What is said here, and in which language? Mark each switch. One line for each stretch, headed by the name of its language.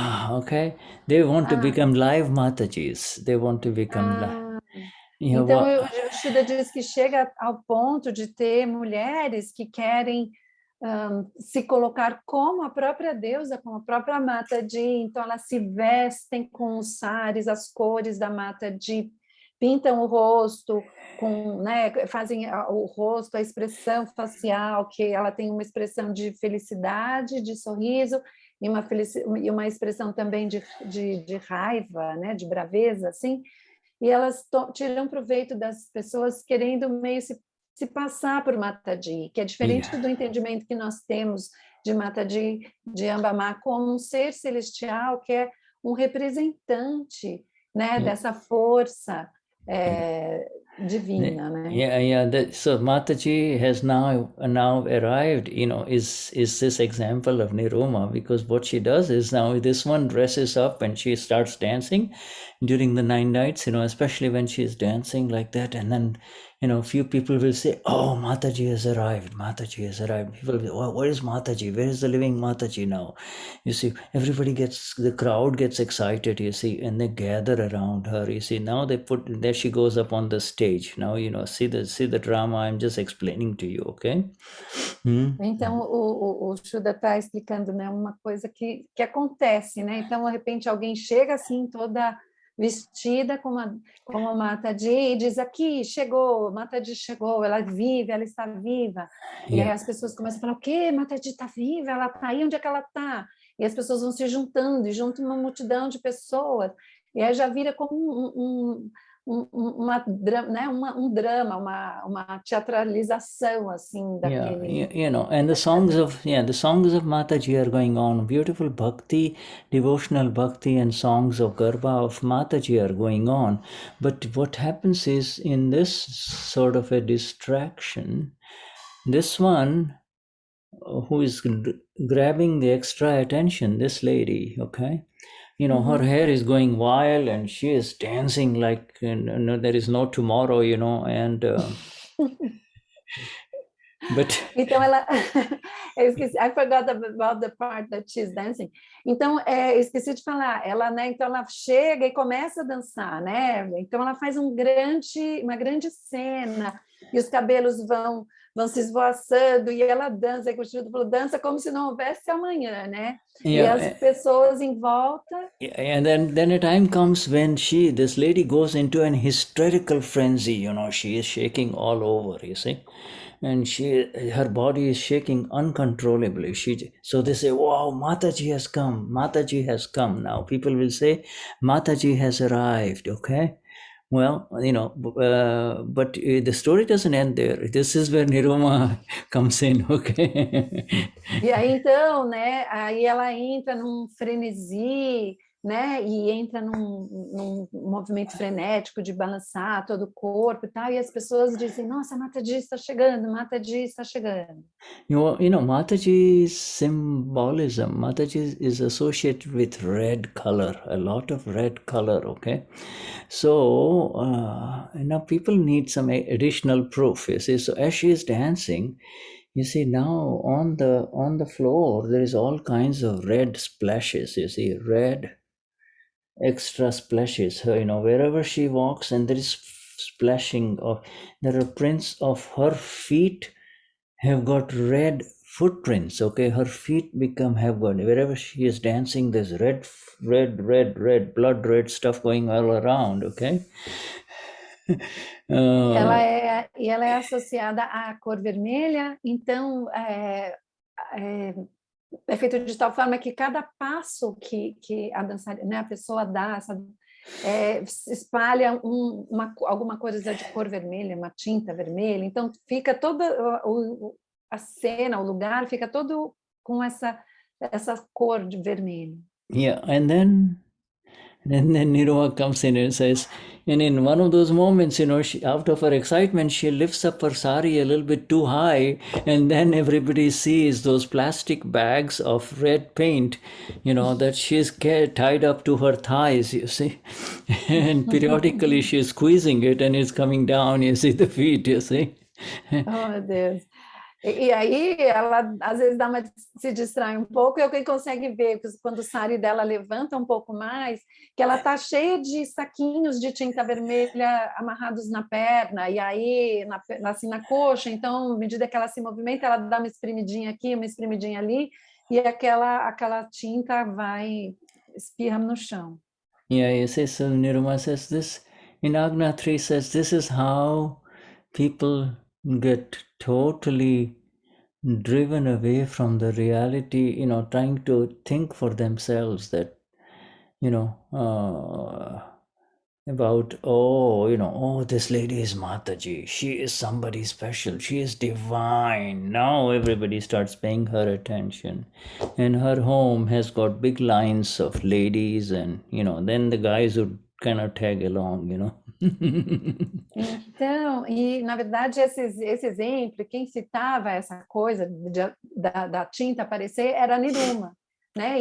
English: Okay, they want to become live Matajis. They want to become live.
Portuguese: Então, o Shuddha diz que chega ao ponto de ter mulheres que querem se colocar como a própria deusa, como a própria Mataji, então elas se vestem com os saris, as cores da Mataji, pintam o rosto, fazem o rosto, a expressão facial, que ela tem uma expressão de felicidade, de sorriso, e uma expressão também de raiva, né, de braveza, assim, e elas tiram proveito das pessoas querendo meio se passar por Mataji, que é diferente do entendimento que nós temos de Mataji, de Ambama, como um ser celestial que é um representante, né, dessa força divina, né?
English: So Mataji has now arrived, is this example of Niruma, because what she does is now this one dresses up and she starts dancing during the 9 nights, especially when she's dancing like that, and then few people will say, oh, Mataji has arrived, Mataji has arrived. People will say, oh, where is Mataji? Where is the living Mataji now? You see, the crowd gets excited, you see, and they gather around her, you see. Now there she goes up on the stage. Now, see the drama I'm just explaining to you, okay?
Portuguese: Então, o Shuddha está explicando, né, uma coisa que acontece, né? Então, de repente, alguém chega assim, toda vestida como a Mataji e diz, aqui, chegou, Mataji chegou, ela vive, ela está viva. E aí as pessoas começam a falar, o quê? Mataji está viva, ela está aí, onde é que ela está? E as pessoas vão se juntando, e juntam uma multidão de pessoas, e aí já vira como um drama, uma teatralização assim daquele.
English: And the songs of Mataji are going on. Beautiful bhakti, devotional bhakti, and songs of Garba of Mataji are going on. But what happens is, in this sort of a distraction, this one who is grabbing the extra attention, this lady, okay, her hair is going wild and she is dancing like there is no tomorrow, and but
Portuguese: então ela eu esqueci,
English: I forgot about the part that she's dancing.
Portuguese: Então eu esqueci de falar, ela, né, então ela chega e começa a dançar, né? Então ela faz uma grande cena e os cabelos vão se esvoaçando e ela dança, e o Shuddha falou, dança como se não houvesse amanhã, né? E as pessoas em volta.
English: And then a time comes when this lady goes into an hysterical frenzy, she is shaking all over, you see, and her body is shaking uncontrollably. So they say, wow, Mataji has come now. People will say, Mataji has arrived, okay? Well, but the story doesn't end there. This is where Niruma comes in, okay?
Portuguese: E aí, então, né, aí ela entra num frenesi, né, e entra num movimento frenético de balançar todo o corpo e tal, e as pessoas dizem, nossa, Mataji está chegando, Mataji está chegando.
English: Mataji's symbolism, Mataji is associated with red color, a lot of red color, okay? So, people need some additional proof, you see. So as she is dancing, you see now on the floor, there is all kinds of red splashes, you see, red extra splashes, wherever she walks, and there is splashing of, there are prints of her feet have got red footprints, okay, her feet have got, wherever she is dancing, there's red blood red stuff going all around, okay.
Portuguese: Ela é associada à cor vermelha, então é feito de tal forma que cada passo que a dançarina, né, a pessoa dá, espalha alguma coisa de cor vermelha, uma tinta vermelha, então fica toda a cena, o lugar fica todo com essa cor de vermelho.
English: Yeah, and then Niruma comes in and says, and in one of those moments, she, out of her excitement, she lifts up her sari a little bit too high, and then everybody sees those plastic bags of red paint, that she's tied up to her thighs, you see. And periodically she's squeezing it and it's coming down, you see, the feet, you see.
Portuguese: Oh, meu Deus. E aí ela às vezes se distrai um pouco, e alguém consegue ver quando o sari dela levanta um pouco mais, que ela está cheia de saquinhos de tinta vermelha amarrados na perna, e aí assim na coxa, então à medida que ela se movimenta, ela dá uma espremidinha aqui, uma espremidinha ali, e aquela tinta espirra no chão.
English: Yeah, you see, so Niruma says this, in Agna 3 says, this is how people get totally driven away from the reality, trying to think for themselves that, about, this lady is Mataji, she is somebody special, she is divine. Now everybody starts paying her attention, and her home has got big lines of ladies, and then the guys would kind of tag along,
Portuguese: Então, e na verdade esse exemplo, quem citava essa coisa da tinta aparecer era a Niruma, né?